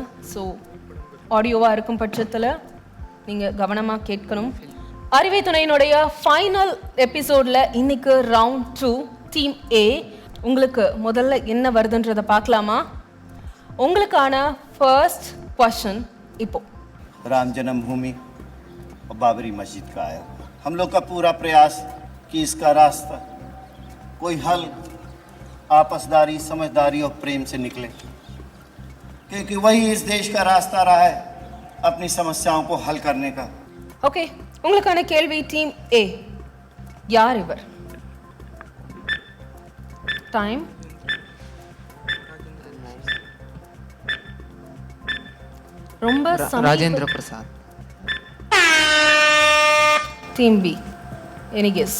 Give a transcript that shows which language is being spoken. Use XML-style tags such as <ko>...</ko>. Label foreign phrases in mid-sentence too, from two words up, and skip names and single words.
<ta>ஸோ ஆடியோவாக இருக்கும் பட்சத்தில் நீங்கள் கவனமாக கேட்கணும். அறிவே துணையினுடைய ஃபைனல் எபிசோடில் இன்னைக்கு</ta> <en>round 2 team A</en> <ta>உங்களுக்கு முதல்ல என்ன வருதுன்றதை பார்க்கலாமா? உங்களுக்கான</ta> <en>first question</en> <ta>இப்போ.</ta> <hi>राम जन्मभूमि और बाबरी मस्जिद का है. हम लोग का पूरा प्रयास कि इसका रास्ता कोई हल आपसदारी, समझदारी और प्रेम से निकले, क्योंकि वही इस देश का रास्ता रहा है अपनी समस्याओं को हल करने का.</hi> <ta>ஓகே, உங்களுக்கான கேள்வி</ta> <en>team A.</en> <ta>யார் இவர்? டைம். ரொம்ப ராஜேந்திர பிரசாத்.</ta> <en>team B any guess?</en>